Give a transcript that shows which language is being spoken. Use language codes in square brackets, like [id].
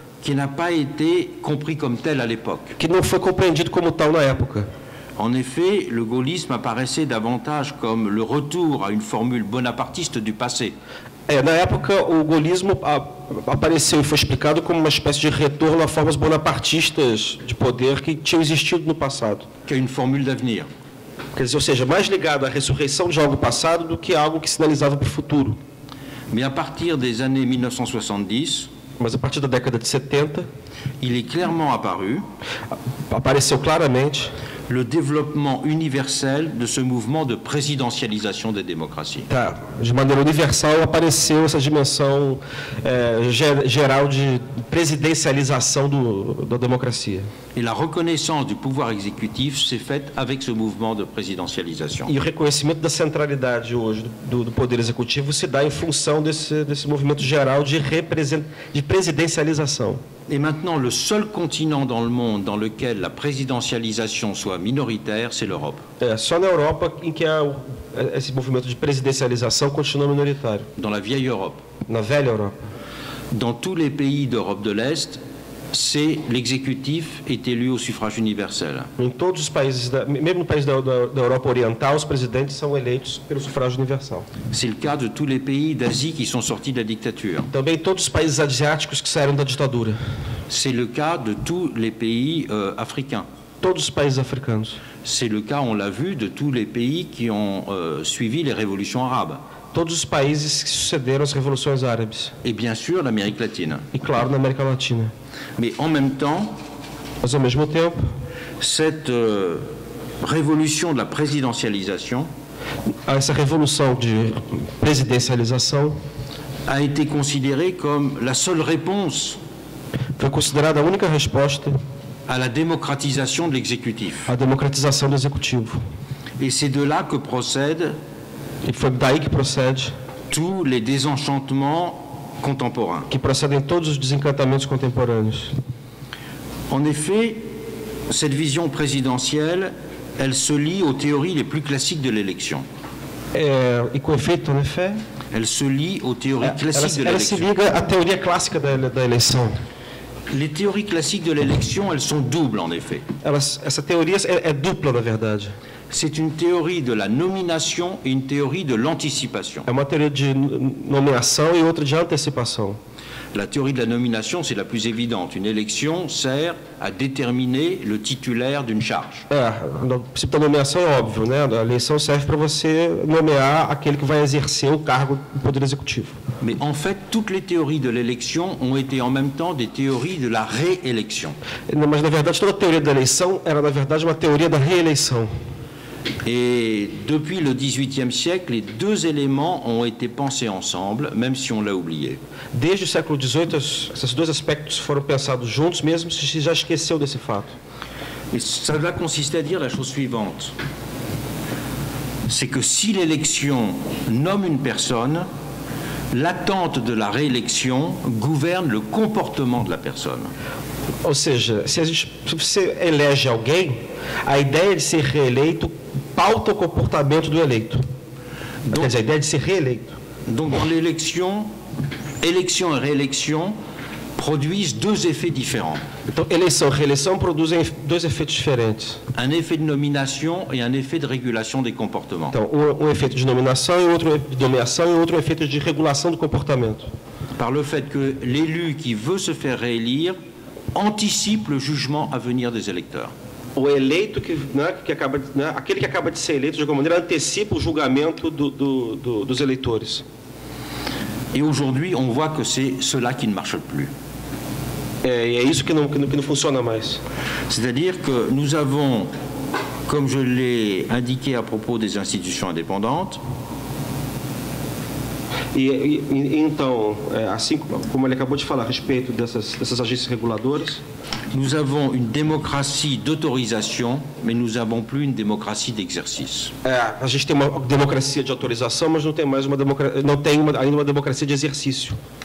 [fr] Qui n'a pas été compris comme tel à l'époque. [pt] Que não foi compreendido como tal na época. [fr] En effet, le gaullisme apparaissait davantage comme le retour à une formule bonapartiste du passé. [pt] Na época, o gaullismo apareceu e foi explicado como uma espécie de retorno a formas bonapartistas de poder que tinham existido no passado. Que é [fr] une formule d'avenir. [pt] Quer dizer, ou seja, mais ligado à ressurreição de algo passado do que algo que sinalizava para o futuro. [fr] Mais à partir des années 1970, [pt] mas a partir da década de 70, [fr] il est clairement apparu [pt] apareceu claramente [fr] le développement universel de ce mouvement de présidentialisation des démocraties. [pt] Tá, de maneira universal apareceu essa dimensão geral de presidencialização da democracia. [fr] Et la reconnaissance du pouvoir exécutif s'est faite avec ce mouvement de présidentialisation. [pt] E o reconhecimento da centralidade hoje do poder executivo se dá em função desse movimento geral de presidencialização. [fr] Et maintenant, le seul continent dans le monde dans lequel la présidentialisation soit minoritaire, c'est l'Europe. [pt] Só na Europa em que esse movimento de presidencialização continua minoritário. [fr] Dans la vieille Europe. [pt] Na velha Europa. [fr] Dans tous les pays d'Europe de l'Est, l'exécutif est élu au suffrage universel. [pt] Em todos os países, mesmo no país da Europa Oriental, os presidentes são eleitos pelo sufrágio universal. [fr] C'est le cas de tous les pays d'Asie qui sont sortis de la dictature. [pt] Também todos os países asiáticos que saíram da ditadura. [fr] C'est le cas de tous les pays africains. [pt] Todos os países africanos. [fr] C'est le cas, on l'a vu, de tous les pays qui ont suivi les révolutions arabes. [pt] Todos os países que sucederam as revoluções árabes. [fr] Et bien sûr, l'Amérique latine. [pt] E claro, na América Latina. [fr] Mais en même temps, [pt] mas ao mesmo tempo, [fr] cette révolution de la présidentialisation, [pt] essa revolução de presidencialização, [fr] a été considérée comme la seule réponse [pt] foi considerada a única resposta [fr] à la démocratisation de l'exécutif. [pt] À democratização do executivo. [fr] Et c'est de là que procède [pt] e foi daí que procede [fr] tous les désenchantements contemporains. [pt] Que procedem todos os desencantamentos contemporâneos. [fr] En effet, cette vision présidentielle, elle se lie aux théories les plus classiques de l'élection. [pt] E com efeito, [fr] en effet, elle se lie aux théories classiques de l'élection. [pt] Ela se liga à théoria clássica da eleição. [fr] Les théories classiques de l'élection, elles sont doubles en effet. [pt] Essa teoria é dupla, na verdade. [fr] C'est une théorie de la nomination et une théorie de l'anticipation. [pt] É uma teoria de nomeação e outra de antecipação. [fr] La théorie de la nomination, c'est la plus évidente. Une élection sert à déterminer le titulaire d'une charge. [pt] O princípio da nomeação é óbvio, né? A eleição serve para você nomear aquele que vai exercer o cargo do poder executivo. [fr] Mais en fait, toutes les théories de l'élection ont été en même temps des théories de la réélection. [pt] Mas na verdade toda a teoria da eleição era na verdade uma teoria da reeleição. [fr] Et depuis le XVIIIe siècle, les deux éléments ont été pensés ensemble, même si on l'a oublié. [pt] Desde o século XVIII, esses dois aspectos foram pensados juntos, mesmo se já esqueceu desse fato. [fr] Et cela consistait à dire la chose suivante. C'est que si l'élection nomme une personne, l'attente de la réélection gouverne le comportement de la personne. [pt] Ou seja, se você elege alguém, a ideia de ser reeleito pauta o comportamento do eleito. Donc, quer dizer, a ideia de ser reeleito. [fr] Donc, dans l'élection, élection et réélection produisent deux effets différents. [pt] Então, eleição e reeleição produzem dois efeitos diferentes. [fr] Un effet de nomination et un effet de régulation des comportements. [pt] Então, um efeito de nominação e outro de nomeação e outro efeito de regulação do comportamento. [fr] Par le fait que l'élu qui veut se faire réélire anticipe le jugement à venir des électeurs. [pt] O eleito aquele que acaba de ser eleito de alguma maneira antecipa o julgamento dos eleitores. [fr] Et aujourd'hui, on voit que c'est cela qui ne marche plus. [pt] É isso que não funciona mais. [fr] C'est-à-dire que nous avons, comme je l'ai indiqué à propos des institutions indépendantes, [pt] Então, assim como ele acabou de falar a respeito dessas agências reguladoras, [fr] nous avons une démocratie d'autorisation, mais nous n'avons plus une démocratie d'exercice. [pt] A gente tem uma democracia de autorização, mas não tem mais ainda uma democracia de exercício.